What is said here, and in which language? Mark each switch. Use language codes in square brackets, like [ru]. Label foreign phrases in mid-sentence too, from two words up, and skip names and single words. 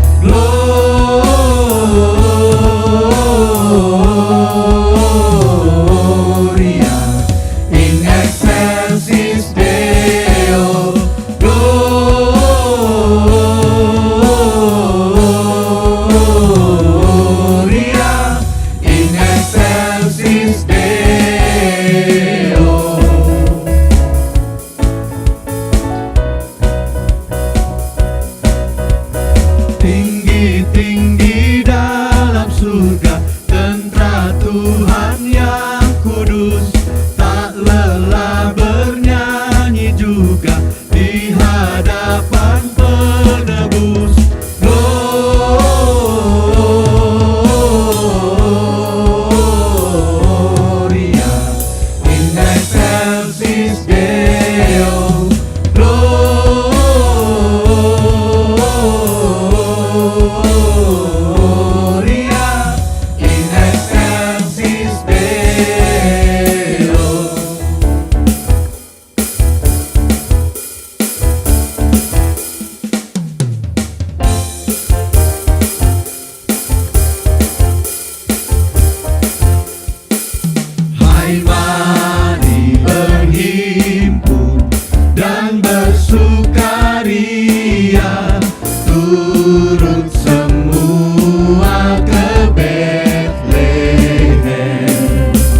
[la] Gloria in excelsis Deo. Gloria in excelsis Deo. [id] Tinggi-tinggi dalam surga tentara Tuhan yang kudus, tak lelah bernyanyi juga di hadapan penebus. [la] Gloria in excelsis Deo. Gloria in excelsis Deo. [id] Hai, mari berhimpun dan bersukaria, turut semua ke Betlehem.